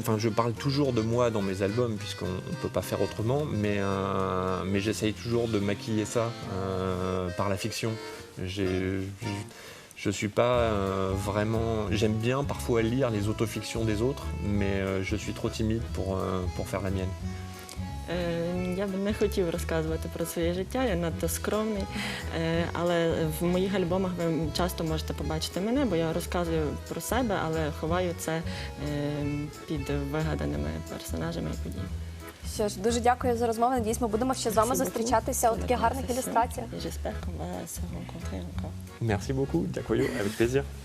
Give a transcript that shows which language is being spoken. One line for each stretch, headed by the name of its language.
French: Enfin, je parle toujours de moi dans mes albums puisqu'on ne peut pas faire autrement. Mais j'essaye toujours de maquiller ça par la fiction. Je suis pas vraiment. J'aime bien parfois lire les autofictions des autres, mais je suis trop timide pour faire la mienne.
Ukrainian: Я б не хотів розказувати про своє життя, я надто скромний, але в моїх альбомах ви часто можете побачити мене, бо я розказую про себе, але ховаю це під вигаданими персонажами і подіями. Що ж, дуже дякую за розмову. Надіюсь, ми будемо ще з вами зустрічатися у таких гарних ілюстраціях.
French: J'espère qu'on va se rencontrer encore. Merci beaucoup.
Ukrainian: Дякую.
French: Avec plaisir.